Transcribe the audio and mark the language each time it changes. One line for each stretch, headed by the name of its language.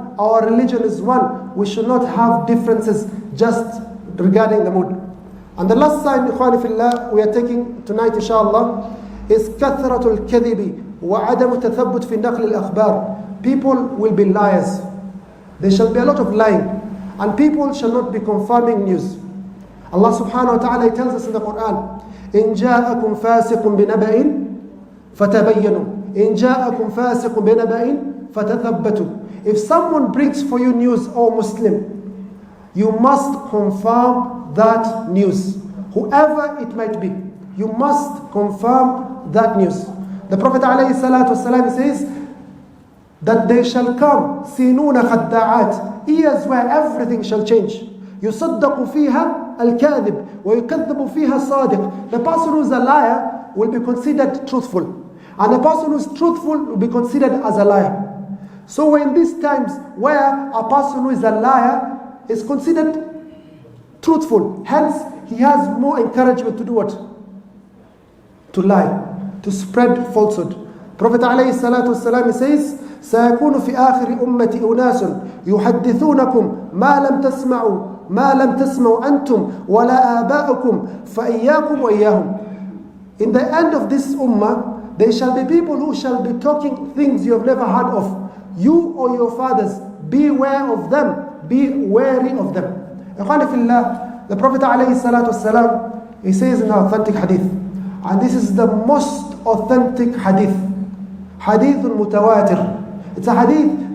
English: Our religion is one. We should not have differences just regarding the moon. And the last sign, ikhwani fillah, we are taking tonight inshallah, is kathratul kadhibi wa adamu tathabbut fi naql al-akhbar. People will be liars. There shall be a lot of lying. And people shall not be confirming news.
Arabic: Allah subhanahu wa ta'ala tells us in the Quran, إِن جَاءَكُمْ فَاسِقٌ بِنَبَإٍ فَتَبَيَّنُوا إِن جَاءَكُمْ فَاسِقٌ بِنَبَإٍ فَتَثَبَّتُوا.
English: If someone brings for you news, O Muslim, you must confirm that news. Whoever it might be, you must confirm that news. The Prophet ﷺ says that they shall come
Arabic: سِنُونَ خَدَّعَاتٍ,
English: years where everything shall change.
Arabic: يُصَدَّقُ فِيهَا الْكَاذِبُ وَيُكَذَّبُ فِيهَا الصَّادِقُ.
English: The person who is a liar will be considered truthful, and the person who is truthful will be considered as a liar. So we're in these times where a person who is a liar is considered truthful, hence he has more encouragement to do what? To lie, to spread falsehood. Prophet ﷺ says,
Arabic: سيكون في آخر أمتي أناس يحدثونكم ما لم تسمعوا أنتم ولا آباؤكم فإياكم وإياهم.
English: In the end of this ummah, there shall be people who shall be talking things you have never heard of. You or your fathers, beware of them, be wary of them. Ikhwani fillah, the Prophet ﷺ, he says in an authentic hadith, and this is the most authentic hadith, hadithun mutawatir. It's a hadith